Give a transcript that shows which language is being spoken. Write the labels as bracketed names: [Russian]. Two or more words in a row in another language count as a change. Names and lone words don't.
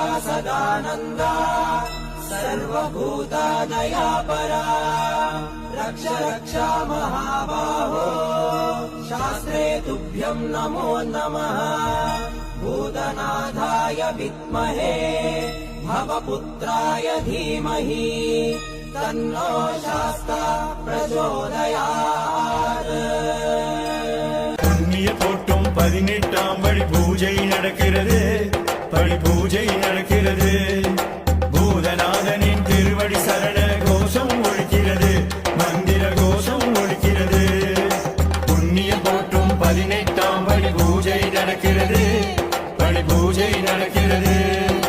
[Sanskrit] सदानन्दा सर्वभूतादयापरा रक्ष रक्ष महाबाहो शास्त्रे तुभ्यं नमो नमः भूतनाथाय विद्महे भवपुत्राय धीमहि तन्नो शास्ता प्रचोदयात् [Tamil] புண்ணிய போட்டும் 18ஆம் படி பூஜை நடக்கிறது படி பூஜை நடக்கிறது பூதநாதனின் திருவடி சரண கோஷம் ஒலிக்கிறது மந்திர கோஷம் ஒலிக்கிறது புண்ணிய போட்டும் 18ஆம் படி பூஜை நடக்கிறது படி பூஜை நடக்கிறது